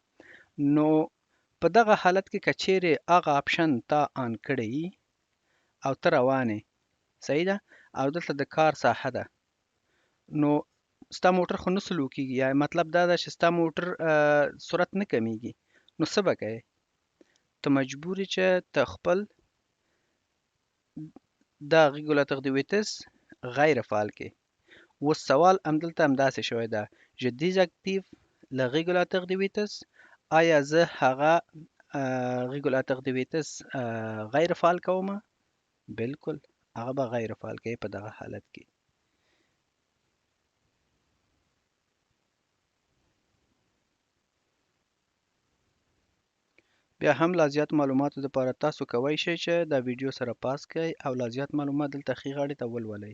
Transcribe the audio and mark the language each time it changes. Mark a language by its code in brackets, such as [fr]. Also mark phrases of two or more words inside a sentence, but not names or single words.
[ps] نو په دغه حالت کې که چیرې هغه آپشن تا آن کړی او ته روانې، صحیح ده، او دلته د کار ساحه ده، نو ستا موټر خو نه سلو کېږي. یا مطلب دا ده چې ستا موټر سرعت نه کمیږي. نو څه به کوې؟ ته مجبور یې چې ته خپل دا [fr] régulateur de vitesse [ps] غیر فعال کې. اوس سوال همدلته همداسې شوی ده، [fr] je désactive le régulateur de vitesse. [ps] آیا زه هغه [fr] régulateur de vitesse [ps] غیر فعال کوم؟ بالکل، هغه به غیر فعال کوي په دغه حالت کې. بیا هم لا زیات معلوماتو لپاره تاسو کولی شئ چې دا ویډیو سره پاس کړئ او لا زیات معلومات دلته ښي غاړې ته ولولئ.